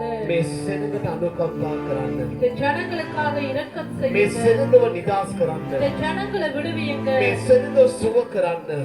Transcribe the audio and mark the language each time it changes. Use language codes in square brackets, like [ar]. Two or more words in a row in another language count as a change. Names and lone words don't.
[si] මේ සෙනඟට අනුකම්පා කරන්න [ta] இந்த ஜனங்களுக்காக இரக்கம் [si] මේ [ta] செய்யுங்க [si] සෙනඟව නිදහස් කරන්න [ta] இந்த ஜனங்களை விடுவியுங்க [si] මේ සෙනඟව සුව කරන්න